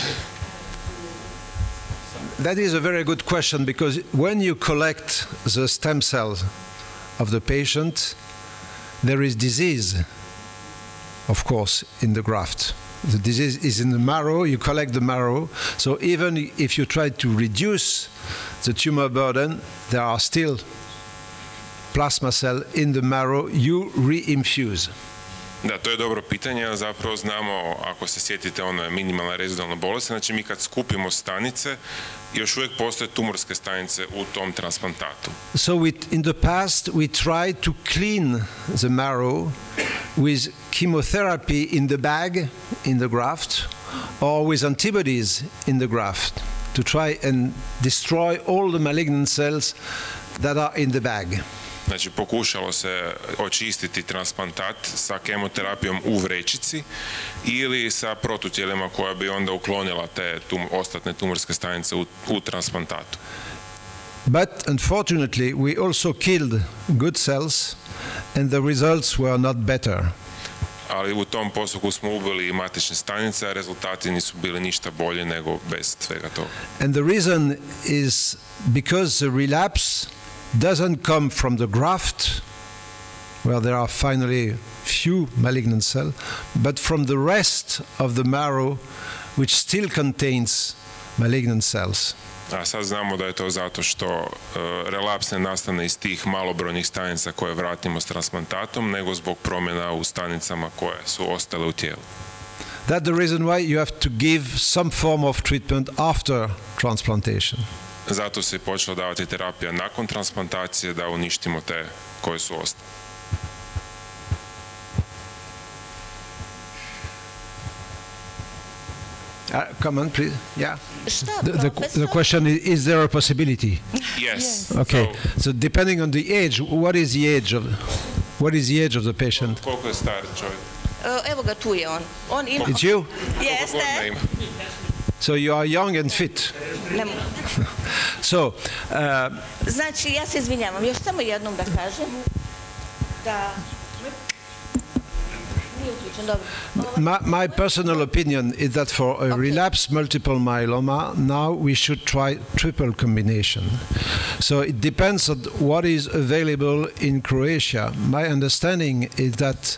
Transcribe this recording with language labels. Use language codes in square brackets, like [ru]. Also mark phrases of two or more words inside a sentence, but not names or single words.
[en] That is a very good question, because when you collect the stem cells of the patient, there is disease, of course, in the graft. The disease is in the marrow, you collect the marrow, so even if you try to reduce the tumor burden, there are still plasma cell in the marrow you re-infuse. [hr] Da, to je dobro pitanje, zapravo znamo, ako se sjetite, ono je minimalna rezidualna bolest, znači mi kad skupimo stanice, još uvijek postoje tumorske stanice u tom transplantatu. [en] So in the past we tried to clean the marrow with chemotherapy in the bag, in the graft, or with antibodies in the graft, to try and destroy all the malignant cells that are in the bag. [hr] Znači, pokušalo se očistiti transplantat sa kemoterapijom u vrećici ili sa protutijelima koja bi onda uklonila te ostatne tumorske stanice u transplantatu. [en] But unfortunately, we also killed good cells and the results were not better. [hr] ali u tom postupku smo ubili i matične stanice, a rezultati nisu bili ništa bolje nego bez svega toga. [en] And the reason is because the relapse doesn't come from the graft, where there are finally few malignant cells, but from the rest of the marrow, which still contains malignant cells. [hr] A sad znamo da je to zato što relaps ne nastane iz tih malobrojnih stanica koje vratimo s transplantatom, nego zbog promjena u stanicama koje su ostale u tijelu. [en] That's the reason why you have to give some form of treatment after transplantation. [hr] Zato se je počela davati terapija nakon transplantacije da uništimo te koje su ostale. [en] Come on, please. Yeah. [hr] Šta, [en] The question is there a possibility? Yes. Okay. So depending on the age, what is the age of the patient? [hr] Koliko je star čovjek? Evo ga, tu je on. On ima... [en] It's you? [hr] Koliko godina ima? [en] So you are young and fit. So, [hr] Znači, ja se izvinjavam, još samo jednom da kažem da... [en] my personal opinion is that for a relapsed multiple myeloma, now we should try triple combination. So it depends on what is available in Croatia. My understanding is that...